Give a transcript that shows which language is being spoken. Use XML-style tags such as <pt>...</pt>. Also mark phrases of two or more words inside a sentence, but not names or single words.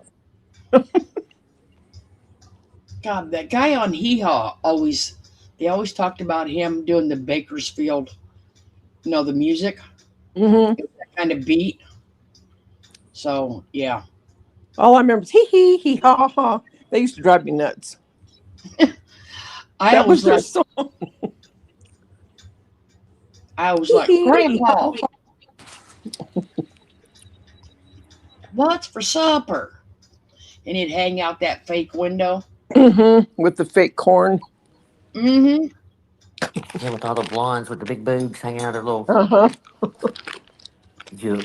<en>God, that guy on Hee Haw always. They always talked about him doing the Bakersfield. The music, Hmm. that kind of beat. So yeah, All I remember is hee hee hee ha ha ha. They used to drive me nuts. I That was always their like. song. I was Hee like, hee hee ha Grandpa, ha. what's for supper? And he'd hang out that fake window. With the fake corn. Mm-hmm. Yeah, with all the blondes with the big boobs hanging out their little Uh-huh. juke.</en>